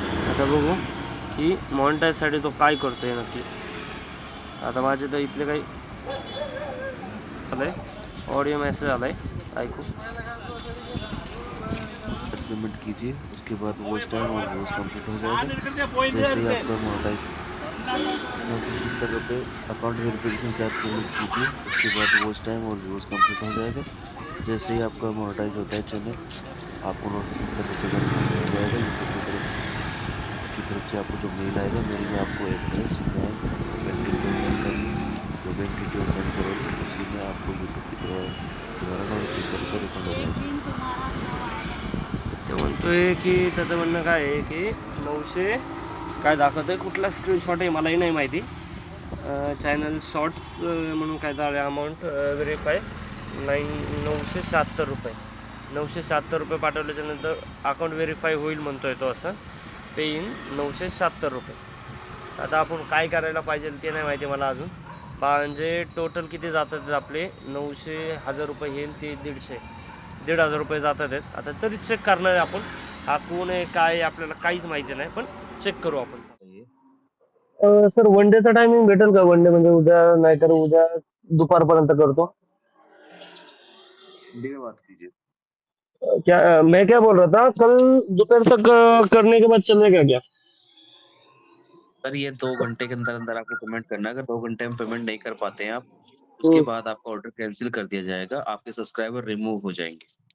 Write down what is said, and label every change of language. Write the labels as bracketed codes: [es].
[mr] आता बघू की मॉनिटाईजसाठी तो काय करतोय नक्की. आता माझे तर इथले काही आलंय ऑडिओ मेसेज आलाय, ऐकू. [hi] पेमेंट कीजिए, उसके बाद वॉच टाइम और व्यूज कंप्लीट हो जाएगा। जैसे ही आपका मोनेटाइज 970 रुपये अकाउंट वेरिफिकेशन चार्ज पेमेंट कीजिए, उसके बाद वॉच टाइम और व्यूज कंप्लीट हो जाएगा। जैसे ही आपका मोनेटाइज होता है चैनल, आपको 970 रुपये का रिफंड हो जाएगा। यूट्यूब की तरफ से आपको जो मेल आएगा, मेल में आपको address, bank, bank detail send करनी है। जो बैंक डिटेल सेंड करोगे उसी में आपको यूट्यूब की द्वारा 970 रुपये रिफंड हो जाएगा। [mr] ते म्हणतोय की त्याचं म्हणणं काय आहे की 900 काय दाखवतंय, कुठला स्क्रीनशॉट आहे मलाही नाही माहिती. चॅनल शॉर्ट्स म्हणून काय झालं अमाऊंट व्हेरीफाय 976 रुपये. 976 रुपये पाठवल्याच्यानंतर अकाउंट व्हेरीफाय होईल म्हणतोय तो. असं पे इन 976 रुपये. आता आपण काय करायला पाहिजे ते नाही माहिती मला अजून. म्हणजे टोटल किती जातात आपले 900 1000 रुपये हे ते 1,500 रुपये जातात आहेत. आता तरी चेक करणार आहे आपण हा कोण आहे काय आपल्याला काहीच माहिती नाही, पण चेक करू आपण. सर वन डेचा टायमिंग भेटेल का? वन डे म्हणजे उद्या नाही तर उद्या दुपारपर्यंत करतो. [hi] हिंदी में बात कीजिए। क्या मैं क्या बोल रहा था, कल दोपहर तक करने के बाद चलेगा क्या? सर ये 2 घंटे के अंदर अंदर आपको पेमेंट करना है। अगर 2 घंटे में पेमेंट नहीं कर पाते हैं आप, उसके बाद आपका ऑर्डर कैंसिल कर दिया जाएगा, आपके सब्सक्राइबर रिमूव हो जाएंगे।